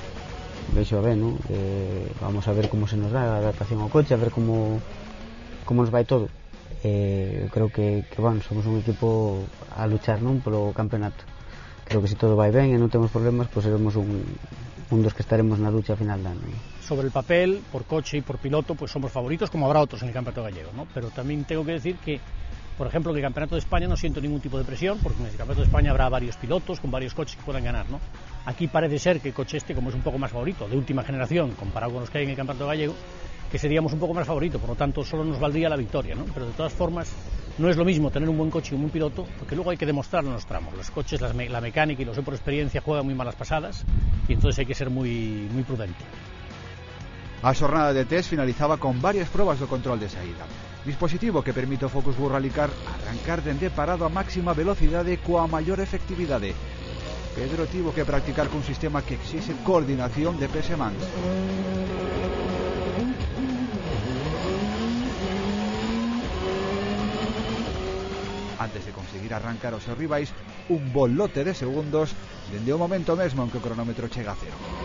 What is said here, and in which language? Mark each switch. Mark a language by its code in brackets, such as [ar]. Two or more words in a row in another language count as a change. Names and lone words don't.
[gl] Vexo a ver, non? Vamos a ver como se nos dá a adaptación ao coche, a ver como nos vai todo. Creo que bueno, somos un equipo a luchar, non, polo campeonato. Creo que se todo vai ben e non temos problemas, pois seremos un dos que estaremos na lucha final de ano. [es] Sobre el papel, por coche y por piloto, pues somos favoritos, como habrá otros en el Campeonato Gallego, ¿no? Pero también tengo que decir que, por ejemplo, que el Campeonato de España no siento ningún tipo de presión, porque en el Campeonato de España habrá varios pilotos con varios coches que puedan ganar, ¿no? Aquí parece ser que el coche este, como es un poco más favorito, de última generación, comparado con los que hay en el Campeonato Gallego, que seríamos un poco más favorito, por lo tanto solo nos valdría la victoria, ¿no? Pero de todas formas no es lo mismo tener un buen coche y un buen piloto, porque luego hay que demostrarlo en los tramos. Los coches, la mecánica, y lo sé por experiencia, juegan muy malas pasadas, y entonces hay que ser muy prudente. [gl] A xornada de test finalizaba con varias probas do control de saída. Dispositivo que permite ao Focus-Wulf Rally Car arrancar dende parado a máxima velocidade coa maior efectividade. Pedro tivo que practicar cun sistema que exixe coordinación de pés e mans. Antes de conseguir arrancar os seus rivais un bon lote de segundos dende o momento mesmo en que o cronómetro chega a cero.